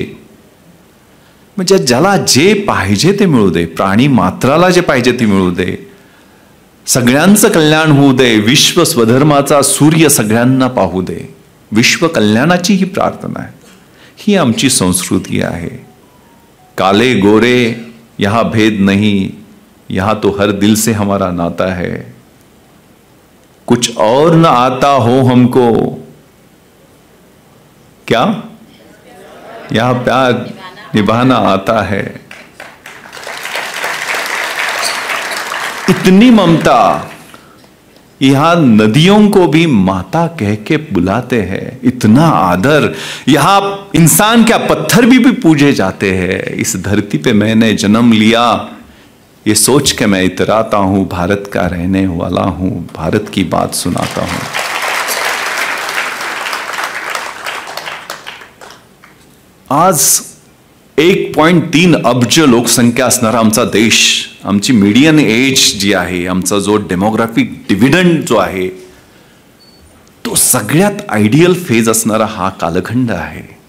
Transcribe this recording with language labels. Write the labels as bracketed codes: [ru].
[mr] म्हणजे ज्याला जे पाहिजे ते मिळू दे, प्राणी मात्राला जे पाहिजे ते मिळू दे, सगळ्यांचं कल्याण होऊ दे, विश्व स्वधर्माचा सूर्य सगळ्यांना पाहू दे. विश्व कल्याणाची ही प्रार्थना आहे, ही आमची संस्कृती आहे. [hi] काले गोरे यहां भेद नहीं, यहां तो हर दिल से हमारा नाता है. कुछ और न आता हो हमको, क्या यहां प्यार निभाना आता है. इतनी ममता, यहाँ नदियों को भी माता कह के बुलाते हैं, इतना आदर। यहाँ इंसान क्या पत्थर भी पूजे जाते हैं। इस धरती पे मैंने जन्म लिया, ये सोच के मैं इतराता हूं, भारत का रहने वाला हूं, भारत की बात सुनाता हूं। [mr] आज 1.3 अब्ज लोकसंख्या असणारा आमचा देश, आमची मीडियन एज जी आहे, आमचा जो डेमोग्राफिक डिव्हिडंड जो आहे, तो सगळ्यात आयडियल फेज असणारा हा कालखंड आहे।